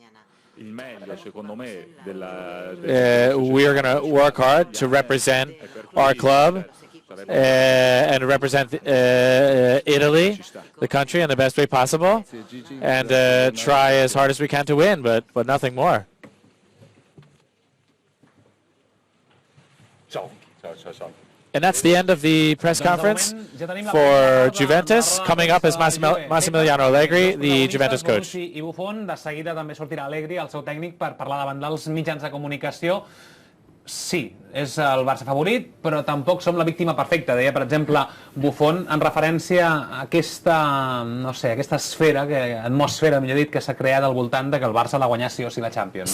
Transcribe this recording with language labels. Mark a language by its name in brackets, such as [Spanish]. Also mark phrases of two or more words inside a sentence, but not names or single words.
[English] We are going to work hard to represent our club and represent Italy, the country, in the best way possible, and try as hard as we can to win, but nothing more. And that's the end of the press conference for Juventus. Coming up is Massimiliano Allegri, the Juventus coach. [Catalan] I Buffon, de seguida també sortirà Allegri, el seu tècnic, per parlar davant dels mitjans de comunicació. Sí, és el Barça favorit, però tampoc som la víctima perfecta. Deia, per exemple, Buffon en referència a aquesta, no sé, aquesta esfera, atmosfera, millor dit, que s'ha creat al voltant de que el Barça la guanyà sí o sí la Champions.